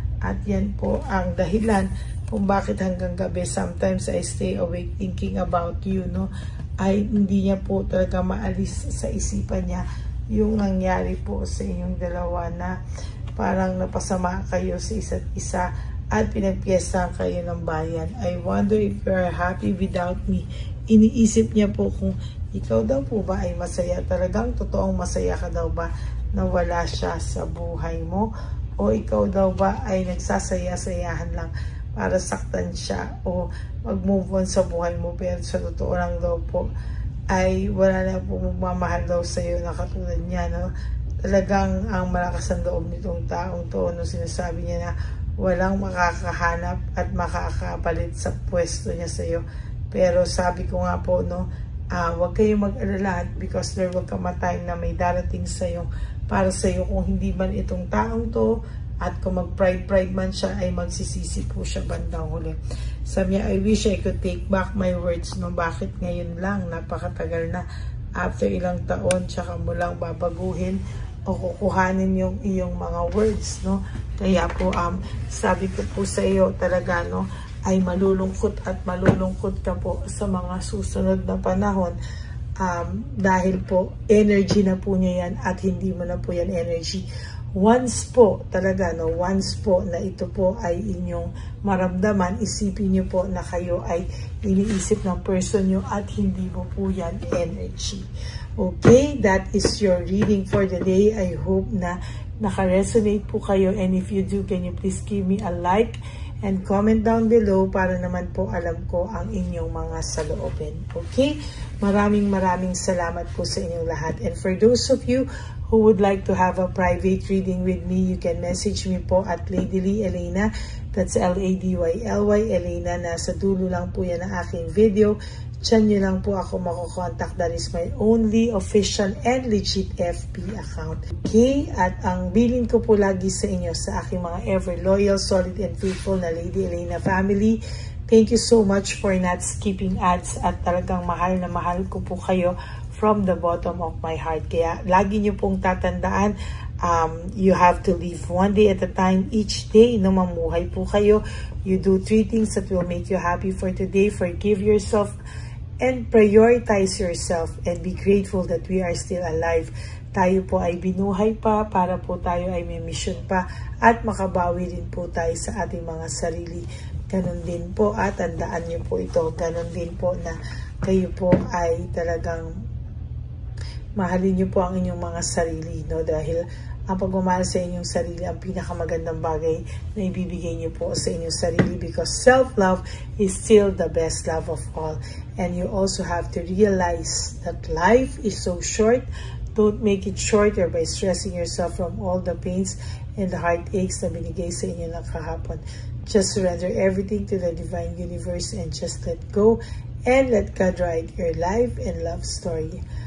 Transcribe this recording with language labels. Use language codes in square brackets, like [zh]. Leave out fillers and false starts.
[tl] At yan po ang dahilan kung bakit hanggang gabi [en] sometimes I stay awake thinking about you, [tl] no? Ay hindi niya po talaga maalis sa isipan niya yung nangyari po sa inyong dalawa, na parang napasama kayo sa isa't isa at pinagpiestahan kayo ng bayan. [en] I wonder if you are happy without me. [tl] Iniisip niya po kung ikaw daw po ba ay masaya, talagang totoong masaya ka daw ba na wala siya sa buhay mo, o ikaw daw ba ay nagsasaya-sayahan lang para saktan siya o mag-move on sa buhay mo, pero sa totoo lang daw po ay wala na po magmamahal daw sa iyo na katulad niya, no? Talagang ang malakas ang loob nitong taong to, no? Sinasabi niya na walang makakahanap at makakapalit sa pwesto niya sa iyo. Pero sabi ko nga po, no, huwag kayong mag-alala, [en] because there will come a time [tl] na may darating sa iyo para sa iyo, kung hindi man itong taong to, at kung mag-pride man siya, ay magsisisi po siya bandang huli. Sabi niya, [en] I wish I could take back my words, no? [tl] Bakit ngayon lang? Napakatagal na. After ilang taon, tsaka mo lang babaguhin o kukuhanin yung iyong mga words, no? Kaya po, sabi ko po sa iyo talaga, no, ay malulungkot at malulungkot ka po sa mga susunod na panahon. Dahil po, energy na po niya yan, at hindi mo na po yan energy. Once po talaga, no, once po na ito po ay inyong maramdaman, isipin niyo po na kayo ay iniisip ng person niyo at hindi mo po yan energy. [en] Okay, that is your reading for the day. I hope [tl] na naka-resonate po kayo, [en] and if you do, can you please give me a like and comment down below [tl] para naman po alam ko ang inyong mga saloobin. [en] Okay? [tl] Maraming salamat po sa inyong lahat. [en] And for those of you who would like to have a private reading with me, you can message me po at Lady Lee Elena. That's Ladyly Elena. [tl] Nasa dulo lang po yan ang aking video. Diyan nyo lang po ako makukontak. [en] That is my only official and legit FB account. [tl] Okay? At ang bilin ko po lagi sa inyo, sa aking mga [en] ever loyal, solid, and faithful [tl] na Lady Elena family, [en] thank you so much for not skipping ads, [tl] at talagang mahal na mahal ko po kayo [en] from the bottom of my heart. [tl] Kaya lagi nyo pong tatandaan, [en] you have to live one day at a time. Each day, no, [tl] mamuhay po kayo. [en] You do 3 things that will make you happy for today. Forgive yourself and prioritize yourself, and be grateful that we are still alive. [tl] tayo po ay binuhay pa, para po tayo ay may mission pa, at makabawi din po tayo sa ating mga sarili. Ganon din po, at tandaan niyo po ito, ganon din po na kayo po ay talagang mahalin niyo po ang inyong mga sarili, no? Dahil ang pagmamahal sa inyong sarili ang pinakamagandang bagay na ibibigay niyo po sa inyong sarili, [en] because self-love is still the best love of all. And you also have to realize that life is so short. Don't make it shorter by stressing yourself from all the pains and the heartaches [tl] na binigay sa inyo ng kahapon. [en] Just surrender everything to the divine universe and just let go and let God write your life and love story.